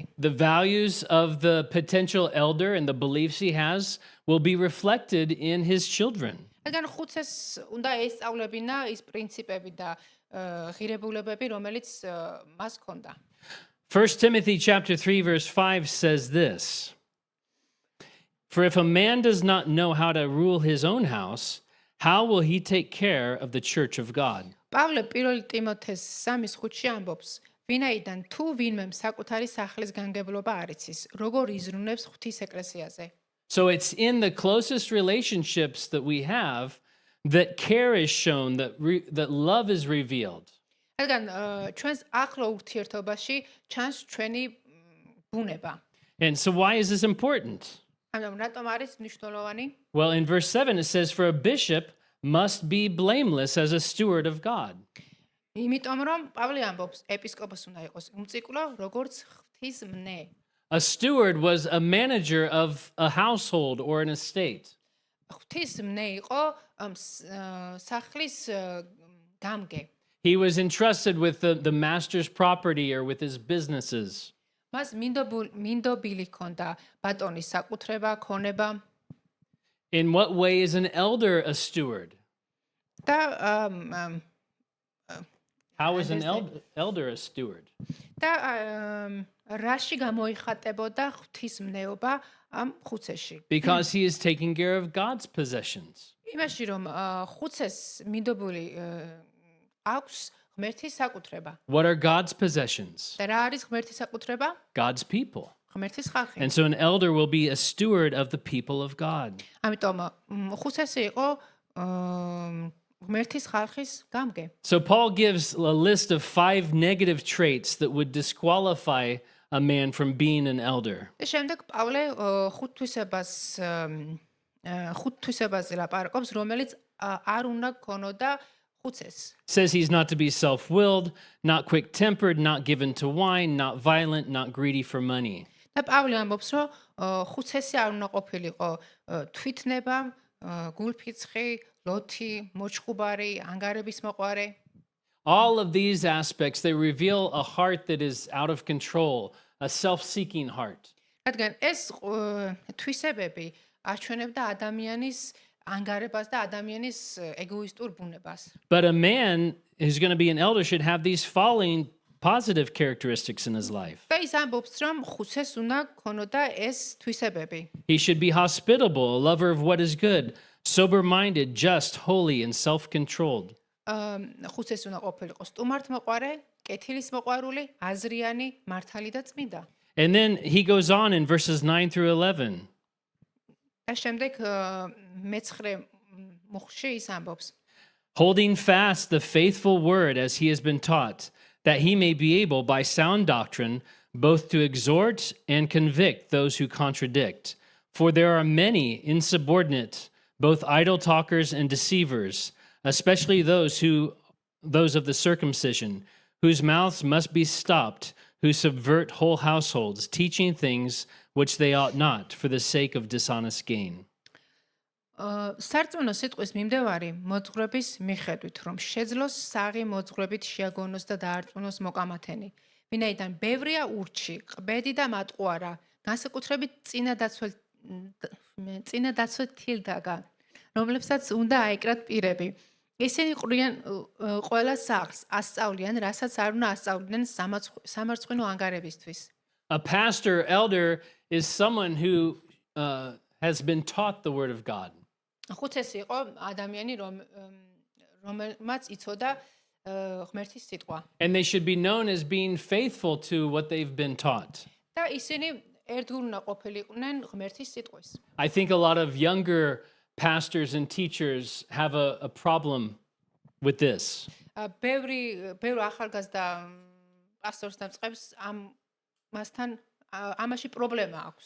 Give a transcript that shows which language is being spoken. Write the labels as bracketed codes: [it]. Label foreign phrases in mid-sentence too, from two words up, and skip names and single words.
[en] The values of the potential elder and the beliefs he has will be reflected in his children. [ka] რადგან ხუცეს უნდა ესწავლებინა ის პრინციპები და ღირებულებები, რომელიც მას ჰქონდა. [en] 1 Timothy chapter 3 verse 5 says this. For if a man does not know how to rule his own house, how will he take care of the church of God? [ka] პავლე 1 ტიმოთეს 3:5-ში ამბობს, ვინაიდან თუ ვინმე საკუთარი სახლის განგებლობა არ იცის, როგორ იზრუნებს ღვთის ეკლესიაზე. [en] So it's in the closest relationships that we have that care is shown, that love is revealed. [ka] რადგან ჩვენს ახლო ურთიერთობაში ჩანს ჩვენი ბუნება. [en] And so why is this important? [ka] ამიტომ რატომ არის მნიშვნელოვანი? [en] Well, in verse 7 it says, for a bishop must be blameless as a steward of God. [ka] იმიტომ რომ პავლე ამბობს, ეპისკოპოსი უნდა იყოს უმწიკვლო, როგორც ღვთის მნე. [en] A steward was a manager of a household or an estate. [ka] ღვთის მნე იყო სახლის გამგე. [en] He was entrusted with the master's property or with his businesses. [ka] მას მინდობილი ჰქონდა ბატონის საკუთრება, ქონება. [en] In what way is an elder a steward? [ka] და [en] How is an elder a steward? [ka] და რაში გამოიხატებოდა ღვთისმნეობა ამ ხუცეში? [en] Because he is taking care of God's possessions. [ka] იმაში რომ ხუცეს მინდობილი აქვს ღმერთის საკუთრება. [en] What are God's possessions? [ka] და რა არის ღმერთის საკუთრება? [en] God's people. [ka] ღმერთის ხალხი. [en] And so an elder will be a steward of the people of God. [ka] ამიტომ ხუცესი იყო ღმერთის ხალხის გამგე. [en] So Paul gives a list of 5 negative traits that would disqualify a man from being an elder. [ka] და შემდეგ პავლე ხუთთვისებაზე ლაპარაკობს, რომელიც არ უნდა ქონოდა ხუცეს. [en] Says he's not to be self-willed, not quick-tempered, not given to wine, not violent, not greedy for money. [ka] და პავლე ამბობს, რომ ხუცესი არ უნდა ყოფილიყო თვითნება, გულფიცხი, ლოთი, მოჭყუბარი, ანგარების მოყვარე. [en] All of these aspects, they reveal a heart that is out of control, a self-seeking heart. [ka] რადგან ეს თვისებები აჩვენებდა ადამიანის ანგარებას და ადამიანის ეგოისტურ ბუნებას. [en] But a man who's going to be an elder should have these following positive characteristics in his life. [ka] და ის ამბობს, რომ ხუცეს უნდა ქონოდა ეს თვისებები. [en] He should be hospitable, a lover of what is good, sober-minded, just, holy, and self-controlled. [ka] ხუცეს უნდა ყოფილიყო სტუმართმოყვარე, კეთილის მოყვარული, აზრიანი, მართალი და წმინდა. [en] And then he goes on in verses 9 through 11. [ka] და შემდეგ მეცხრე მუხში ის ამბობს, [en] Holding fast the faithful word as he has been taught, that he may be able by sound doctrine both to exhort and convict those who contradict. For there are many insubordinate, both idle talkers and deceivers, especially those of the circumcision, whose mouths must be stopped, who subvert whole households, teaching things which they ought not, for the sake of dishonest gain. [ka] სარწმუნო სიტყვის მიმდევარი მოძღვრების მიხედვით, რომ შეძლოს საღი მოძღვრებით შეაგონოს და დაარწმუნოს მოკამათენი. ვინაიდან ბევრია ურჩი, ყბედი და მატყუარა, განსაკუთრებით წინადაცვით თილდაგან, რომლებსაც უნდა აეკრათ პირები. ისინი ყრიან ყველა სახლს, ასწავლიან, რასაც არ უნდა ასწავლდნენ სამარცხვინო ანგარებისთვის. [en] A pastor, elder, is someone who has been taught the word of God. [ka] ხუთესი იყო ადამიანი, რომელმაც იცოდა ღმერთის სიტყვა. [en] And they should be known as being faithful to what they've been taught. [ka] და ისინი ერთგული უნდა ყოფილიყვნენ ღმერთის სიტყვის. [en] I think a lot of younger pastors and teachers have a problem with this. [ka] ბევრი ახალგაზრდა პასტორს და წყებს მასთან ამაში პრობლემა აქვს.